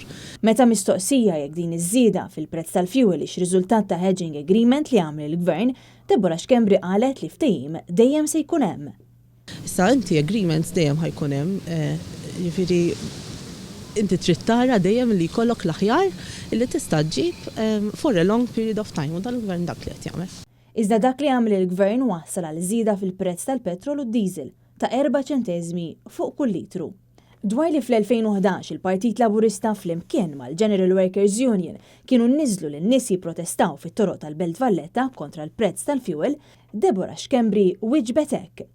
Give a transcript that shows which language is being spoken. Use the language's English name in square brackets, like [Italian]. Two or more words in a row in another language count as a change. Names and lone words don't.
[Maltese] Meta mistoqsija jekk din iż-żieda fil-prezz tal-fuel ix riżultat ta' [English] hedging agreement [Maltese] li għamel il-Gvern, Deborah Xkembri qalet li ftehim dejjem se jkun hemm. Issa inti agreements dejjem ħajkun hemm, jiġifieri inti trid tara dejjem li jkollok l-aħjar illi tista' ġġib [English] for a long period of time [Maltese] u dan il-Gvern dak li qed jagħmel. Iżda dak li għamel il-Gvern wassal għal żieda fil-prezz tal-petrol u d-diesel ta' 4 ċentesmi fuq kull litru. Dwar li fl-2011 il-Partit Laburista flimkien mal-General Workers Union kienu nniżlu lin-nies jipprotestaw fit-toroq tal-Belt Valletta kontra l-prezz tal-fuel, Deborah Xkembri wiġbet hekk.